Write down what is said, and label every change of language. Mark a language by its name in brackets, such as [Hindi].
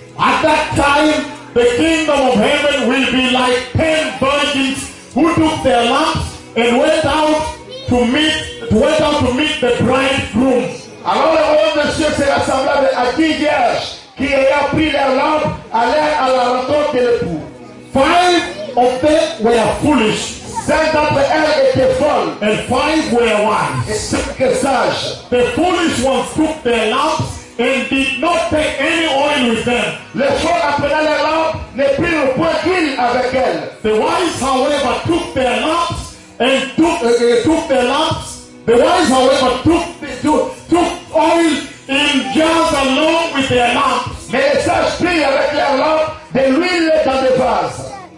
[English] At that time, the kingdom of heaven will be like 10 virgins who took their lamps and went out to meet the bridegroom. [French] Alors le royaume de Dieu sera semblable à 10 vierges qui ayant pris leur lampe allèrent à la rencontre de l'époux. [English] 5 of them were foolish. [French] 5 d'entre elles étaient folles. [English] And 5 were wise. [French] Et 5 étaient sages. [English] The foolish ones took their lamps and did not take any oil with them. [French] Les folles apprenaient leur lampe, ne prirent point d'huile avec elles. [English] The wise, however, took their lamps and took their lamps. The wise, however, took oil in jars along with their lamps. [French] Mais les sages prirent avec leur lampe de l'huile dans des vases.